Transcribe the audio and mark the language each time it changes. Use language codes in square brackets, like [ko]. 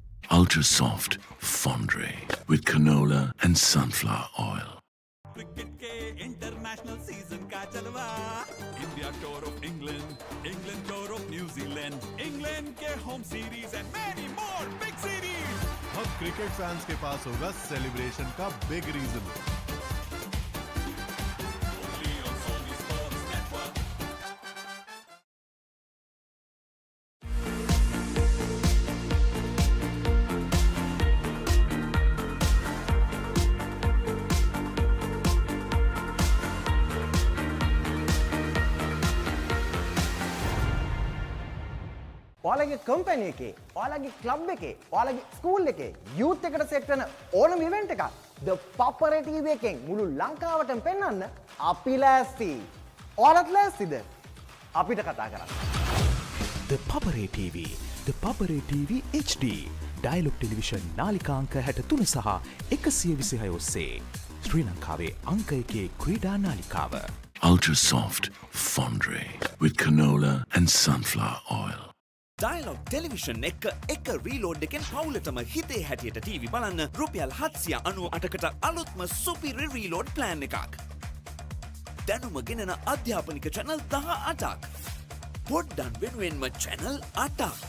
[en] Ultra Soft Fondre with canola and sunflower oil. [hi] Cricket के international season का जलवा, India tour of England, England tour of New Zealand, England के home series and many more big series. अब cricket fans के पास होगा celebration का big reason. [si] ඔයාලගේ company එකේ, ඔයාලගේ ක්ලබ් එකේ, ඔයාලගේ ස්කූල් එකේ යූත් එකට සෙට් වෙන ඕනම ඉවෙන්ට් එකක් The Papare TV එකෙන් මුළු ලංකාවටම පෙන්වන්න අපි ලෑස්ති. ඔයාලත් ලෑස්තිද? අපිට කතා කරන්න. The Papare TV, The Papare TV HD, Dialog Television නාලිකාංක 63 සහ 126 ඔස්සේ ශ්‍රී ලංකාවේ අංක 1 ක්‍රීඩා නාලිකාව. [en] Ultra Soft Fondre with canola and sunflower oil. [si] Dialog Television එක රීලෝඩ් එකෙන් පවුලටම හිතේ හැටියට TV බලන්න රුපියල් 798කට අලුත්ම සුපිරි රීලෝඩ් ප්ලෑන් එකක්. දැනුම ගෙනෙන අධ්‍යාපනික channel 18ක්. පොඩ්ඩන් වෙනුවෙන්ම channel 8ක්.